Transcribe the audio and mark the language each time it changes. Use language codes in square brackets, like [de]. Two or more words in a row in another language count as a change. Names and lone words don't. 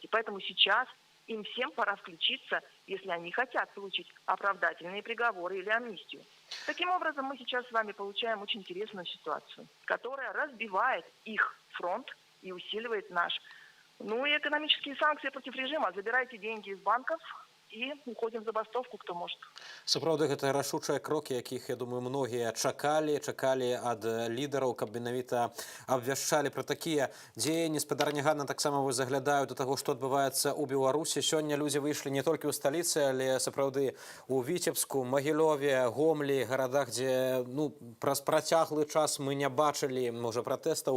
[ru] Поэтому сейчас им всем пора включиться, если они хотят получить оправдательные приговоры или амнистию. Таким образом, мы сейчас с вами получаем очень интересную ситуацию, которая разбивает их фронт и усиливает наш. Ну и экономические санкции против режима. Забирайте деньги из банков и уходим в забастовку, кто может. [be] Сапраўды, гэта рашучыя крокі, якіх, я думаю, многія чакалі ад лідараў, каб менавіта абвяшчалі пра такія дзеянні. Спадарня Ганна, таксама вы заглядаю да таго, што адбываецца ў Беларусі. Сёння людзі выйшлі не толькі ў сталіцы, але сапраўды у Віцебску, Магілёве, Гомлі, гарадах, дзе праз працяглы час мы не бачылі, можа, пратэстаў.